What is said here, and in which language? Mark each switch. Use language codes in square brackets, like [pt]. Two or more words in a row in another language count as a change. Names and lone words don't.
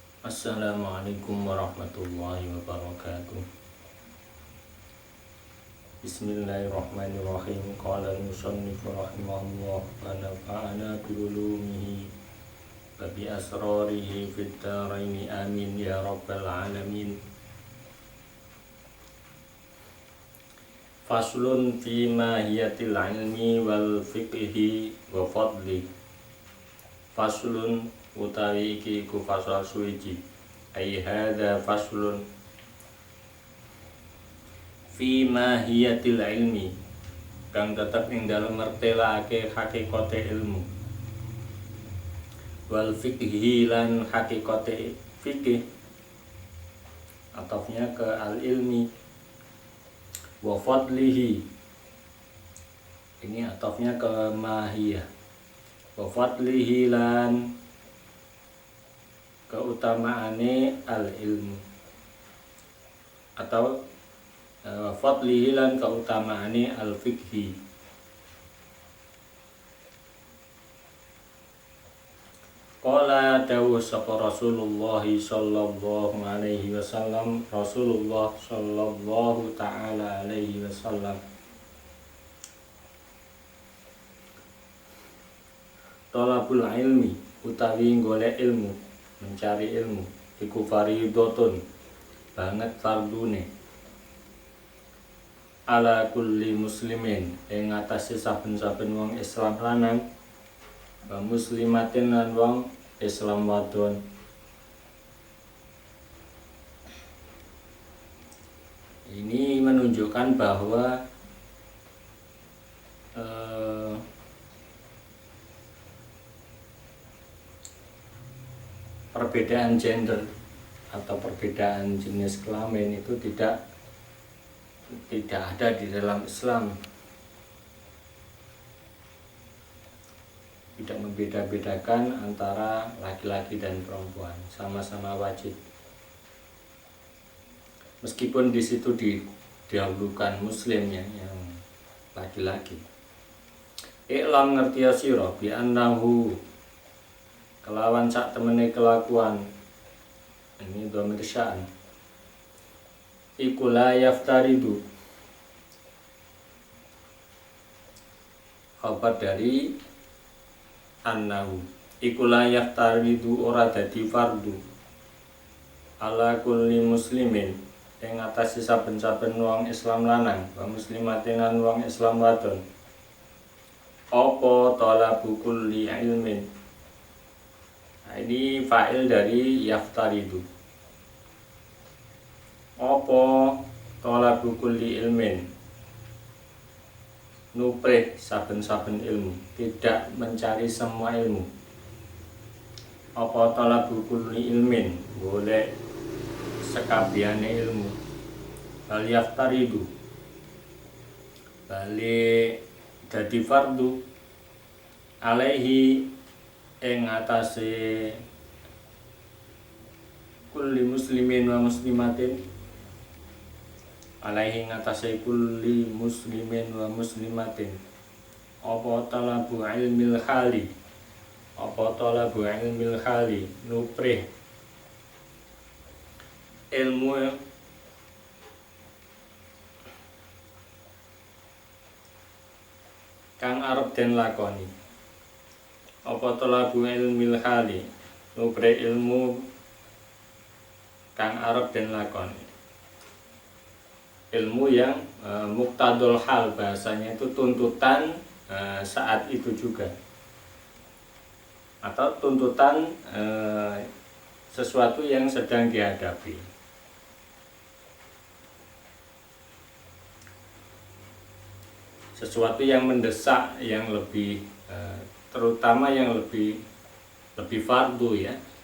[ar] السلام عليكم ورحمة الله وبركاته. Bismillahirrahmanirrahim. قال المصنف رحمه الله ونفعنا بعلومه وبأسراره في الدارين آمين يا رب العالمين. فصل في ماهية العلم والفقه وفضله. [jv] Faslun utawi iki iku fasal suwiji. [ar] أي هذا فصل في ماهية العلم, [jv] kang tetep ing dalem mertelake hakikate ilmu, wal fiqhi lan hakikate fikih, atofnya ke [ar] العلم وفضله, [jv] ini atofnya ke mahiyah, wa fadlihi lan keutamaane al ilmu, atau fadlihi lan keutamaane al fikhi. [ar] قال [jv] dawuh sapa [ar] رسول الله صلى الله عليه وسلم رسول الله صلى الله تعالى عليه وسلم, طلب العلم [jv] utawi golek ilmu, [id] mencari ilmu [jv] iku fardhotun, banget fardune, [ar] على كل مسلم, [jv] ing atase saben-saben wong Islam lanang, [ar] ومسلمة [jv] lan wong Islam wadon. [id] Ini menunjukkan bahwa perbedaan gender atau perbedaan jenis kelamin itu tidak ada di dalam Islam. Tidak membeda-bedakan antara laki-laki dan perempuan, sama-sama wajib. Meskipun di situ didahulukan muslim yang laki-laki. [jv] Iklam ngerti sira bi annahu, kelawan sak temene kelakuan, ini dhamir sya'an, iku [ar] لا يفترض, [jv] khabar dari annahu, iku [ar] لا يفترض [jv] ora dadi fardu, [ar] على كل مسلم, [jv] ing atase saben-saben wong Islam lanang, [ar] ومسلمة [jv] lan wong Islam wadon, apa [ar] طلب كل علم. [id] Nah, ini [ar] فاعل [id] yaftaridu. Apa [ar] طلب كل علم, [jv] nuprih saben-saben ilmu, [id] tidak mencari semua ilmu. [ar] Apa طلب كل علم, [jv] golek sekabiane ilmu. [ar] بل يفترض, [jv] balik dadi fardu, alaihi ing atase [ar] كل مسلم ومسلمة, alaihi ngatasai كل مسلم ومسلمة, apa طلب علم الحال, apa طلب علم الحال, [jv] nuprih ilmu kang arep den lakoni. Apa [ar] طلب علم الحال, [jv] nuprih ilmu kang arep den lakoni, [id] ilmu yang [ar] مقتضى الحال, [id] bahasanya itu tuntutan saat itu juga, atau tuntutan sesuatu yang sedang dihadapi. Sesuatu yang mendesak, yang lebih terutama yang lebih fardu ya.